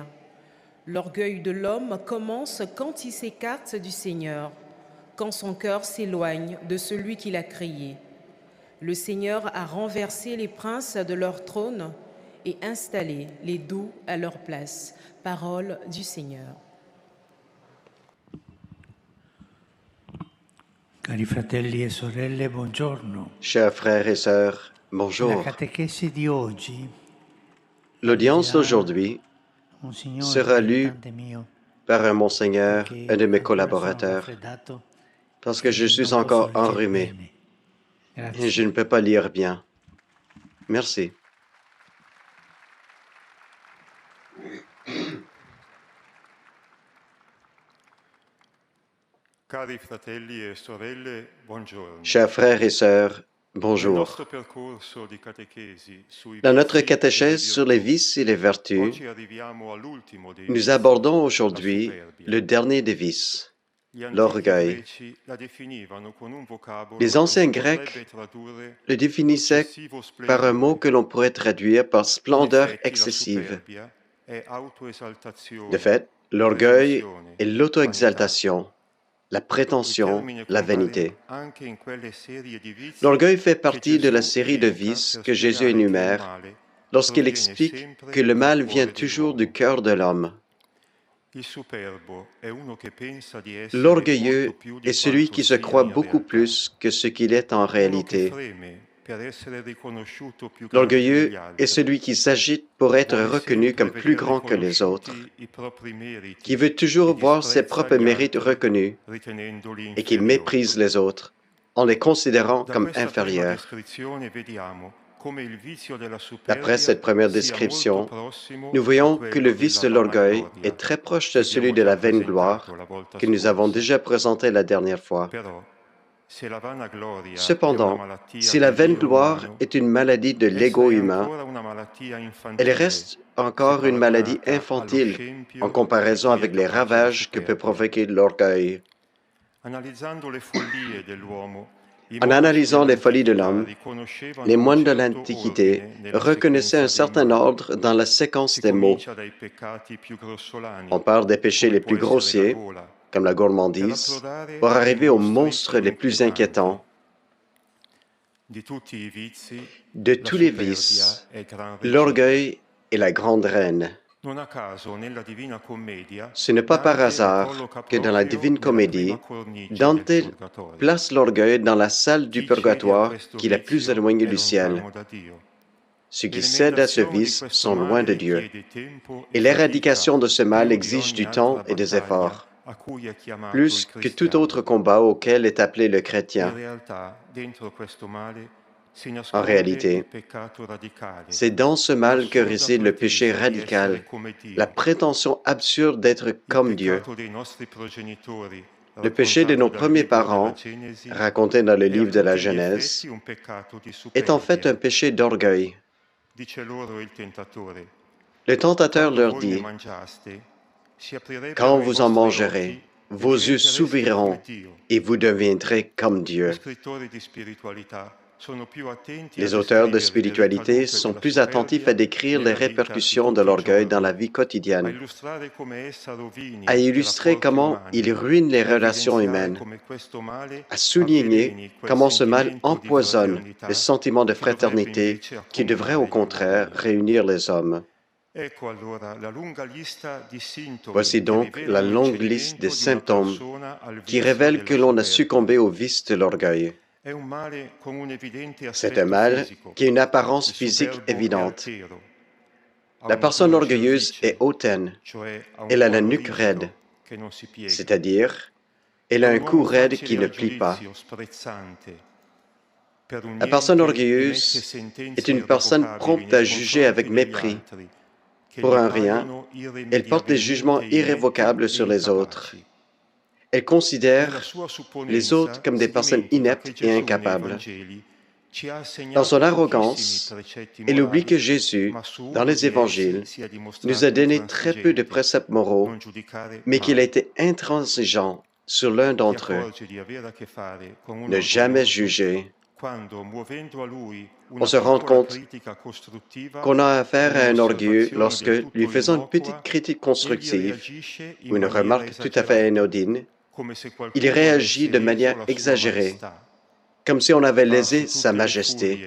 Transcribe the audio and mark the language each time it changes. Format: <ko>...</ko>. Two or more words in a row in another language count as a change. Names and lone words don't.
<fr>L'orgueil de l'homme commence quand il s'écarte du Seigneur, quand son cœur s'éloigne de celui qui l'a créé. Le Seigneur a renversé les princes de leur trône et installé les doux à leur place. Parole du Seigneur.</fr> <it>Cari fratelli e sorelle, buongiorno.</it> <fr>Chers frères et sœurs,</fr> <it>La</it> <fr>bonjour.</fr> <it>catechesi di oggi</it> <fr>L'audience d'aujourd'hui</fr> <it>un signore</it> <fr>sera lue</fr> <it>aiutante mio</it> <fr>par un monseigneur,</fr> <it>che</it> <fr>un de mes</fr> <it>ancora sono</it> <fr>collaborateurs,</fr> <it>raffreddato</it> <fr>parce que je</fr> <it>e</it> <fr>suis</fr> <it>non posso</it> <fr>encore</fr> <it>leggere</it> <fr>enrhumé</fr> <it>bene.</it> <fr>et je ne</fr> <it>Grazie.</it> <fr>peux pas lire bien. Merci.</fr> <it>Cari fratelli e sorelle, buongiorno.</it> <fr>Chers frères et sœurs,</fr> <it>Nel</it> <fr>bonjour.</fr> <it>nostro percorso di catechesi sui</it> <fr>Dans notre</fr> <it>vizi e le</it> <fr>catéchèse sur les</fr> <it>virtù,</it> <fr>vices et les vertus,</fr> <it>oggi arriviamo all'ultimo dei</it> <fr>nous</fr> <it>vizi,</it> <fr>abordons</fr> <it>la</it> <fr>aujourd'hui</fr> <it>superbia.</it> <fr>le dernier des vices,</fr> <it>Gli antichi</it> <fr>l'orgueil.</fr> <it>greci la definivano con un vocabolo</it> <fr>Les</fr> <it>che</it> <fr>anciens</fr> <it>si</it> <fr>Grecs</fr> <it>potrebbe tradurre</it> <fr>le définissaient</fr> <it>eccessivo</it> <fr>par un mot</fr> <it>splendore.</it> <fr>que l'on pourrait traduire par</fr> <it>In</it> <fr>splendeur</fr> <it>effetti la</it> <fr>excessive.</fr> <it>superbia è autoesaltazione,</it> <fr>De fait, l'orgueil</fr> <it>presunzione,</it> <fr>est</fr> <it>vanità.</it> <fr>l'auto-exaltation, la</fr> <it>Il</it> <fr>prétention,</fr> <it>termine</it> <fr>la</fr> <it>compare</it> <fr>vanité.</fr> <it>anche in quelle serie di vizi</it> <fr>L'orgueil fait</fr> <it>che</it> <fr>partie de la</fr> <it>Gesù</it> <fr>série de</fr> <it>elenca</it> <fr>vices</fr> <it>per</it> <fr>que Jésus</fr> <it>spiegare che il</it> <fr>énumère</fr> <it>male</it> <fr>lorsqu'il</fr> <it>proviene</it> <fr>explique</fr> <it>sempre</it> <fr>que le</fr> <it>dal</it> <fr>mal vient</fr> <it>cuore</it> <fr>toujours du</fr> <it>dell'uomo.</it> <fr>cœur de l'homme.</fr> <it>Il superbo è uno che pensa di essere</it> <fr>L'orgueilleux</fr> <it>molto più di</it> <fr>est celui</fr> <it>quanto</it> <fr>qui se</fr> <it>sia</it> <fr>croit</fr> <it>in</it> <fr>beaucoup</fr> <it>realtà,</it> <fr>plus que ce qu'il est en</fr> <it>uno che</it> <fr>réalité.</fr> <it>freme per essere riconosciuto più grande</it> <fr>L'orgueilleux</fr> <it>degli</it> <fr>est</fr> <it>altri,</it> <fr>celui qui s'agite pour être</fr> <it>vuole</it> <fr>reconnu</fr> <it>sempre</it> <fr>comme plus</fr> <it>vedere</it> <fr>grand que les autres,</fr> <it>riconosciuti i propri meriti</it> <fr>qui veut</fr> <it>e</it> <fr>toujours voir ses</fr> <it>disprezza</it> <fr>propres</fr> <it>gli</it> <fr>mérites</fr> <it>altri,</it> <fr>reconnus</fr> <it>ritenendoli</it> <fr>et qui</fr> <it>inferiori.</it> <fr>méprise les autres en les considérant</fr> <it>Da</it> <fr>comme</fr> <it>questa prima</it> <fr>inférieurs.</fr> <it>descrizione vediamo come il vizio della</it> <fr>D'après</fr> <it>superbia</it> <fr>cette première</fr> <it>sia molto</it> <fr>description,</fr> <it>prossimo</it> <fr>nous</fr> <it>a</it> <fr>voyons que le</fr> <it>quello</it> <fr>vice</fr> <it>della</it> <fr>de l'orgueil</fr> <it>vanagloria</it> <fr>est très proche</fr> <it>che</it> <fr>de celui</fr> <it>abbiamo</it> <fr>de la</fr> <it>già presentato</it> <fr>vaingloire</fr> <it>la volta</it> <fr>que nous avons</fr> <it>scorsa.</it> <fr>déjà présenté la dernière fois.</fr> <it>Però, se la vanagloria è una</it> <fr>Cependant,</fr> <it>malattia</it> <fr>si la</fr> <it>dell'io</it> <fr>vaingloire</fr> <it>umano,</it> <fr>est une maladie de</fr> <it>essa</it> <fr>l'ego</fr> <it>è</it> <fr>humain,</fr> <it>ancora una malattia</it> <fr>elle</fr> <it>infantile</it> <fr>reste</fr> <it>se</it> <fr>encore une maladie</fr> <it>paragonata allo</it> <fr>infantile en</fr> <it>scempio di</it> <fr>comparaison</fr> <it>chi è</it> <fr>avec les</fr> <it>capace di</it> <fr>ravages que peut</fr> <it>superbia.</it> <fr>provoquer l'orgueil.</fr> <it>Analizzando le follie dell'uomo, i</it> <fr>En</fr> <it>monaci</it> <fr>analysant les folies de</fr> <it>dell'antichità</it> <fr>l'homme,</fr> <it>riconoscevano</it> <fr>les</fr> <it>un</it> <fr>moines de</fr> <it>certo</it> <fr>l'Antiquité</fr> <it>ordine nella</it> <fr>reconnaissaient un</fr> <it>sequenza dei</it> <fr>certain</fr> <it>mali.</it> <fr>ordre dans la séquence</fr> <it>Si</it> <fr>des mots.</fr> <it>comincia dai peccati più grossolani,</it> <fr>On part des péchés</fr> <it>come</it> <fr>les</fr> <it>può</it> <fr>plus</fr> <it>essere la</it> <fr>grossiers,</fr> <it>gola,</it> <fr>comme la</fr> <it>per</it> <fr>gourmandise,</fr> <it>approdare</it> <fr>pour</fr> <it>ai</it> <fr>arriver aux</fr> <it>mostri</it> <fr>monstres</fr> <it>più</it> <fr>les plus</fr> <it>inquietanti.</it> <fr>inquiétants.</fr> <it>Di tutti i vizi,</it> <fr>De</fr> <it>la</it> <fr>tous les</fr> <it>superbia</it> <fr>vices,</fr> <it>è gran regina.</it> <fr>l'orgueil est la grande reine.</fr> <it>Non a caso nella Divina Commedia</it> <fr>Ce n'est pas par</fr> <it>Dante la</it> <fr>hasard</fr> <it>colloca</it> <fr>que dans la</fr> <it>proprio</it> <fr>Divine</fr> <it>nella prima</it> <fr>Comédie,</fr> <it>cornice del</it> <fr>Dante</fr> <it>Purgatorio.</it> <fr>place l'orgueil dans la salle du</fr> <it>Chi cede a</it> <fr>purgatoire</fr> <it>questo</it> <fr>qui est la plus</fr> <it>vizio</it> <fr>éloignée</fr> <it>è</it> <fr>du ciel.</fr> <it>lontano da Dio.</it> <fr>Ceux</fr> <it>E</it> <fr>qui cèdent à ce</fr> <it>l'emendazione di</it> <fr>vice</fr> <it>questo</it> <fr>sont loin</fr> <it>male</it> <fr>de Dieu.</fr> <it>richiede tempo</it> <fr>Et</fr> <it>e</it> <fr>l'éradication</fr> <it>fatica</it> <fr>de ce mal</fr> <it>più di</it> <fr>exige</fr> <it>ogni</it> <fr>du</fr> <it>altra</it> <fr>temps et des</fr> <it>battaglia</it> <fr>efforts,</fr> <it>a cui è chiamato il</it> <fr>plus que tout</fr> <it>cristiano.</it> <fr>autre combat auquel est appelé le</fr> <it>In</it> <fr>chrétien.</fr> <it>realtà, dentro questo male si</it> <fr>En</fr> <it>nasconde</it> <fr>réalité,</fr> <it>il peccato radicale,</it> <fr>c'est dans ce mal que</fr> <it>l'assurda</it> <fr>réside le péché</fr> <it>pretesa di essere</it> <fr>radical,</fr> <it>come</it> <fr>la</fr> <it>Dio,</it> <fr>prétention absurde d'être</fr> <it>il</it> <fr>comme Dieu.</fr> <it>peccato dei nostri progenitori,</it> <fr>Le péché de nos</fr> <it>raccontato dal</it> <fr>premiers</fr> <it>libro della</it> <fr>parents,</fr> <it>Genesi,</it> <fr>raconté dans le</fr> <it>è a</it> <fr>livre de la</fr> <it>tutti gli</it> <fr>Genèse,</fr> <it>effetti un peccato di</it> <fr>est en fait un</fr> <it>superbia.</it> <fr>péché d'orgueil.</fr> <it>Dice loro il tentatore,</it> <fr>Le tentateur</fr> <it>quando</it> <fr>leur</fr> <it>voi ne</it> <fr>dit,</fr> <it>mangiaste, si aprirebbero</it> <fr>quand</fr> <it>i</it> <fr>vous en</fr> <it>vostri</it> <fr>mangerez,</fr> <it>occhi e</it> <fr>vos yeux</fr> <it>diventereste come</it> <fr>s'ouvriront</fr> <it>Dio.</it> <fr>et vous deviendrez comme</fr> <it>Gli</it> <fr>Dieu.</fr> <it>scrittori di spiritualità sono più attenti a</it> <fr>Les auteurs de</fr> <it>descrivere le</it> <fr>spiritualité</fr> <it>ricadute</it> <fr>sont</fr> <it>della</it> <fr>plus attentifs à</fr> <it>superbia</it> <fr>décrire les</fr> <it>nella vita di</it> <fr>répercussions de</fr> <it>tutti i</it> <fr>l'orgueil dans</fr> <it>giorni,</it> <fr>la vie</fr> <it>a</it> <fr>quotidienne,</fr> <it>illustrare come essa rovini</it> <fr>à</fr> <it>i</it> <fr>illustrer</fr> <it>rapporti</it> <fr>comment</fr> <it>umani</it> <fr>il ruine les</fr> <it>e a</it> <fr>relations</fr> <it>evidenziare</it> <fr>humaines,</fr> <it>come questo male</it> <fr>à souligner</fr> <it>avveleni quel</it> <fr>comment ce mal</fr> <it>sentimento di</it> <fr>empoisonne le</fr> <it>fraternità</it> <fr>sentiment de</fr> <it>che dovrebbe</it> <fr>fraternité</fr> <it>invece</it> <fr>qui devrait au</fr> <it>accomunare gli</it> <fr>contraire</fr> <it>uomini.</it> <fr>réunir les hommes.</fr> <it>Ecco allora la lunga lista di sintomi</it> <fr>Voici</fr> <it>che</it> <fr>donc la</fr> <it>rivelano il</it> <fr>longue liste des</fr> <it>cedimento di una</it> <fr>symptômes</fr> <it>persona al</it> <fr>qui</fr> <it>vizio</it> <fr>révèlent que</fr> <it>della</it> <fr>l'on a</fr> <it>superbia.</it> <fr>succombé au vice de l'orgueil.</fr> <it>È un male con un evidente</it> <fr>C'est un</fr> <it>aspetto</it> <fr>mal</fr> <it>fisico.</it> <fr>qui a une apparence</fr> <it>Il</it> <fr>physique</fr> <it>superbo è</it> <fr>évidente.</fr> <it>altero, ha</it> <fr>La</fr> <it>una</it> <fr>personne</fr> <it>gola</it> <fr>orgueilleuse est</fr> <it>cervice,</it> <fr>hautaine,</fr> <it>cioè ha un</it> <fr>elle a la</fr> <it>collo</it> <fr>nuque raide,</fr> <it>rigido che non si piega.</it> <fr>c'est-à-dire elle</fr> <it>È</it> <fr>a</fr> <it>un</it> <fr>un cou</fr> <it>uomo</it> <fr>raide</fr> <it>facile</it> <fr>qui ne</fr> <it>al</it> <fr>plie pas.</fr> <it>giudizio, sprezzante. Per un</it> <fr>La personne</fr> <it>niente emette</it> <fr>orgueilleuse est</fr> <it>sentenze</it> <fr>une personne</fr> <it>irrevocabili</it> <fr>prompte à</fr> <it>nei</it> <fr>juger avec</fr> <it>confronti degli</it> <fr>mépris.</fr> <it>altri, che</it> <fr>Pour</fr> <it>gli</it> <fr>un rien,</fr> <it>paiono</it> <fr>elle porte des jugements</fr> <it>irrimediabilmente inetti</it> <fr>irrévocables</fr> <it>e</it> <fr>sur les autres.</fr> <it>incapaci.</it> <fr>Elle</fr> <it>Nella</it> <fr>considère</fr> <it>sua</it> <fr>les autres</fr> <it>supponenza</it> <fr>comme des</fr> <it>si</it> <fr>personnes</fr> <it>dimentica che</it> <fr>ineptes et</fr> <it>Gesù nei</it> <fr>incapables.</fr> <it>Vangeli</it> <fr>Dans son arrogance, il oublie que Jésus, dans les évangiles, nous a donné très peu de préceptes moraux, mais qu'il a été intransigeant sur l'un d'entre eux. Ne jamais juger. On se rend compte qu'on a affaire à un orgueilleux lorsque, lui faisant une petite critique constructive ou une remarque tout à fait anodine, il réagit de manière exagérée, comme si on avait lésé sa majesté.</fr>